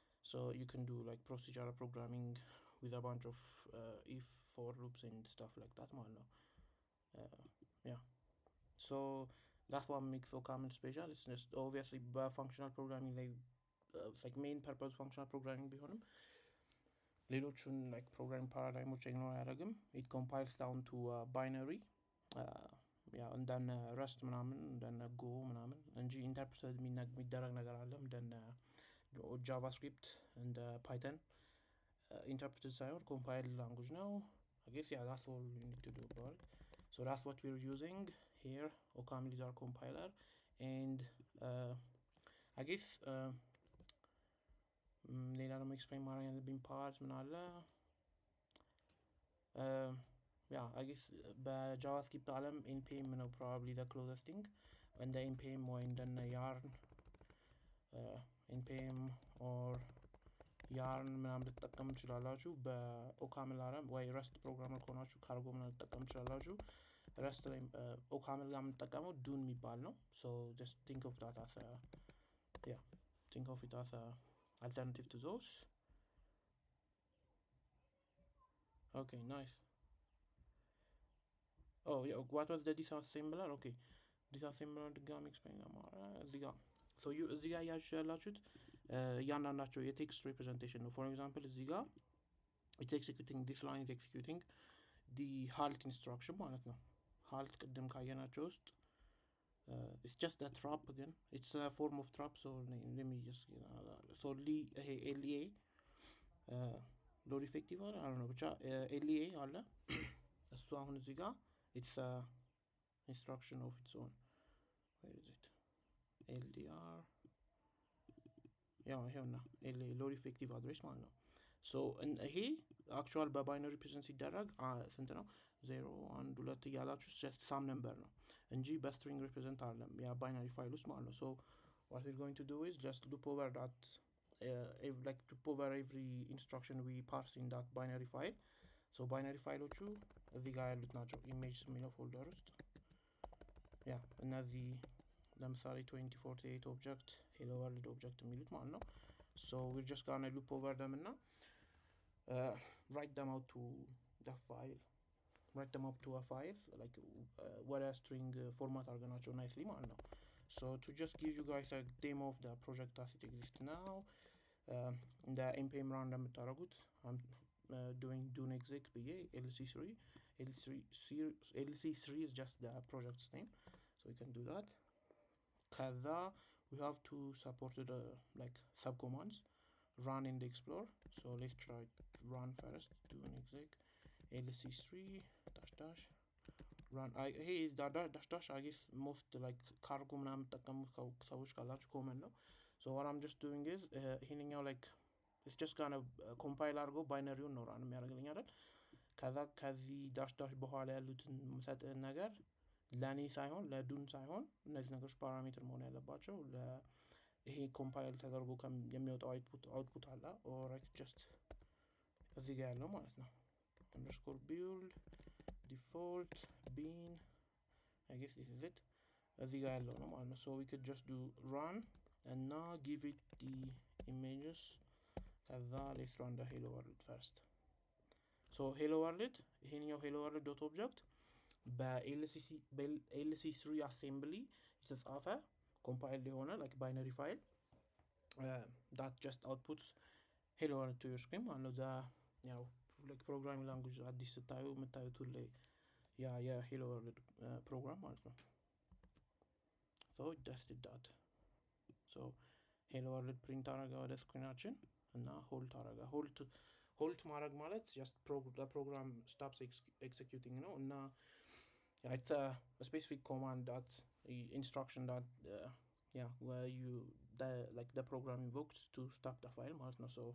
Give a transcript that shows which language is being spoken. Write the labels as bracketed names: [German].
[English] So you can do like procedural programming with a bunch of if for loops and stuff like that. Yeah. So that's what makes OCaml special. It's just obviously functional programming like main purpose functional programming ቢሆንም ሌሎቹን like programming paradigmoች ignore አያደርግም. [Amharic] It compiles down to binary ያው እንደነ ረስት ምናምን እንደነ ጎ ምናምን እንጂ ኢንተርፕሬት የሚደረግ ነገር አለ እንደነ ጃቫስክሪፕት እንደ ፓይተን ኢንተርፕሬትድ ሳይሆን ኮምፓይል ላንጉጅ ነው. [English] I guess yeah, that's all you need to do about it. So that's what we're using here. [Amharic] OCaml is our compiler, and I guess ሌላ ደግሞ ኤክስፕሌን ማድረግ ያለብኝ ፓርት ምን አለ? [English] Yeah, I guess በጃቫስክሪፕት ዓለም npm ነው probably the closest thing. [Amharic] እንደ npm ወይ እንደነ yarn npm or yarn ምናምን ልትጠቀሙ ትችላላችሁ። በኦካምል ዓለም ወይ ረስት ፕሮግራመር ከሆናችሁ ካርጎ ምናምን ልትጠቀሙ ትችላላችሁ። ረስት ላይ ኦካምል ጋር የምንጠቀመው ዱን የሚባል ነው። so just think of that as a yeah, think of it as a alternative to those. [English] Okay, nice. Oh yeah, what was the disassembler? [Amharic] Okay, disassembler ድጋሚ ኤክስፕሌን ለማድረግ እዚህ ጋር so you እዚህ ጋር ያያችሁ ያላችሁት እያንዳንዳቸው የቴክስት ሪፕሬዘንቴሽን ነው. [English] for example እዚህ ጋር it's executing this line is executing the halt instruction ማለት ነው. halt ቅድም ካየናቸው ውስጥ it's just a trap again, it's a form of trap. so let me just so ይሄ LEA load effective አለ I don't know ብቻ LEA አለ እሱ አሁን እዚህ ጋር it's a instruction of its own. where is it? [Amharic] LDR ያው ይሄውና LEA load effective address ማለት ነው. [English] so ይሄ actual በባይነሪ ሪፕሬዘንት ሲደረግ ስንት ነው 0 1 2 እያላችሁ just some number ነው እንጂ በስትሪንግ ሪፕሬዘንት አይደለም ያ ባይነሪ ፋይል ውስጥ ማለት ነው. so what we're going to do is just loop over that like loop over every instruction we parse in that binary file. [Amharic] so binary ፋይሎቹ እዚህ ጋር ያሉት ናቸው ኢሜጅ የሚለው ፎልደር ውስጥ ያ እነዚህ ለምሳሌ 2048 ኦብጀክት hello world ኦብጀክት የሚሉት ማለት ነው. [English] so we're just gonna loop over them እና write them out to the file, write them up to a file like what a string format አድርገናቸው nicely ማለት ነው. so to just give you guys a demo of the project as it exists now, the npm run እንደምታደርጉት I'm doing dune exec ብዬ lc3 is just the project's name, so we can do that. ከዛ we have to support the like subcommands run in the explorer. so let's try run first dune exec lc3 dash run hey dash I guess most like cargo ምናምን ተጠቀሙ ሰዎች ካላችሁ ኮመን ነው. so what I'm just doing is ይሄንኛው like it's just gonna compile አድርጎ ባይነሪውን ነው ራን የሚያደርግልኝ አይደል? [Amharic] ከዛ ከዚህ ዳሽ በኋላ ያሉትን የምሰጥህን ነገር ለኔ ሳይሆን ለዱን ሳይሆን እነዚህ ነገሮች ፓራሜትር መሆን ያለባቸው ይሄ ኮምፓይል ተደርጎ የሚወጣው አውትፑት አለ or just እዚህ ጋር ያለው ማለት ነው underscore build default bean I guess this is it እዚህ ጋር ያለው ነው ማለት ነው. [English] so we could just do run and now give it the images. ከዛ let's run the hello world first. so hello world ይሄኛው hello world dot object በlc3 assembly የተጻፈ compiled የሆነ like binary file that just outputs hello world to your screen ማለት ነው. [Amharic] ያው like programming language አዲስ ስታዩ የምታዩት ላይ ያ የhello world ፕሮግራም ማለት ነው. [English] so it just did that. so hello world print አረጋ ወደ ስክሪናችን እና ሆልት ማድረግ ማለት just the program stops executing ነው እና it's a specific command that instruction that where you the program invokes to stop the file ማለት ነው.